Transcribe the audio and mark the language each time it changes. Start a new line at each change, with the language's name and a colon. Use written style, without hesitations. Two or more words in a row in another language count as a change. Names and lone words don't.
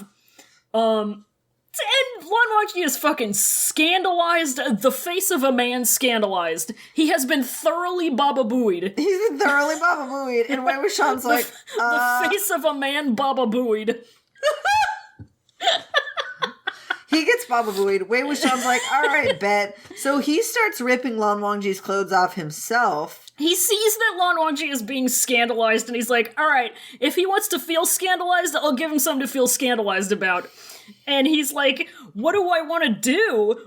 English: And Lan Wangji is fucking scandalized. The face of a man scandalized. He has been thoroughly bababooied. He's been thoroughly bababooied. And Wei Wuxian's like, the face of a man bababooied. He gets bababooied. Wei Wuxian's like, all right, bet. So he starts ripping Lan Wangji's clothes off himself. He sees that Lan Wangji is being scandalized, and he's like, all right, if he wants to feel scandalized, I'll give him something to feel scandalized about. And he's like, what do I want to do?